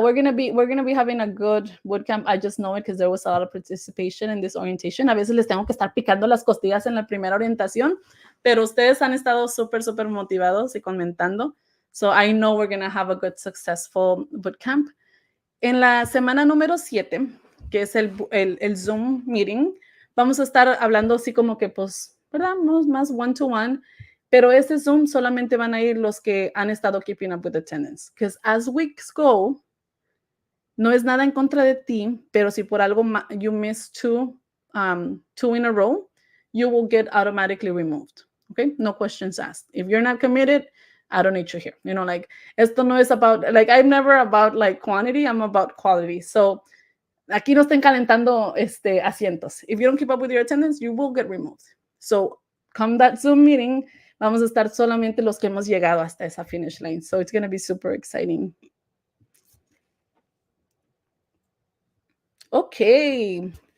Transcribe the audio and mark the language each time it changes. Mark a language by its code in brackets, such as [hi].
[en] We're gonna be having a good bootcamp. I just know it because there was a lot of participation in this orientation. [es] A veces les tengo que estar picando las costillas en la primera orientación, pero ustedes han estado súper motivados y comentando. [en] So I know we're gonna have a good, successful bootcamp. [es] En la semana número 7, que es el Zoom meeting, vamos a estar hablando así como que, pues, ¿verdad? Más one-to-one. Pero este Zoom solamente van a ir los que han estado [en] keeping up with attendance. Because as weeks go, [es] no es nada en contra de ti, pero si por algo [en] you miss two in a row, you will get automatically removed. Okay? No questions asked. If you're not committed, I don't need you here. You know, like, [es] esto no es [en] about, like, I'm never about, like, quantity, I'm about quality. [es] So, aquí no estén calentando asientos. [en] If you don't keep up with your attendance, you will get removed. So, come that Zoom meeting, [es] vamos a estar solamente los que hemos llegado hasta esa [en] finish line. So, it's going to be super exciting. Okay.